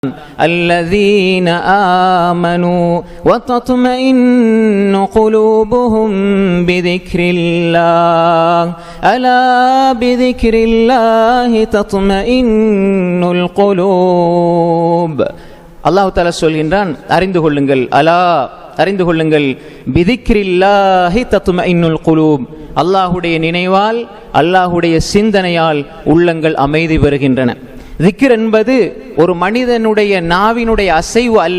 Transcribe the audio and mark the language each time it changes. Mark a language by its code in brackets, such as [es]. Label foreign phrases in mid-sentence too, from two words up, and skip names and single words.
[ar] الذين آمنوا وتطمئن قلوبهم بذكر الله ألا بذكر الله تطمئن القلوب. [ta] அல்லாஹ் தஆலா சொல்கின்றான், அறிந்து கொள்ளுங்கள், அலா அறிந்து கொள்ளுங்கள், [ar] بذكر الله تطمئن القلوب, [ta] அல்லாஹ்வுடைய நினைவால் அல்லாஹ்வுடைய சிந்தனையால் உள்ளங்கள் அமைதி பெறுகின்றன. திக்ர் என்பது ஒரு மனிதனுடைய நாவினுடைய அசைவு அல்ல.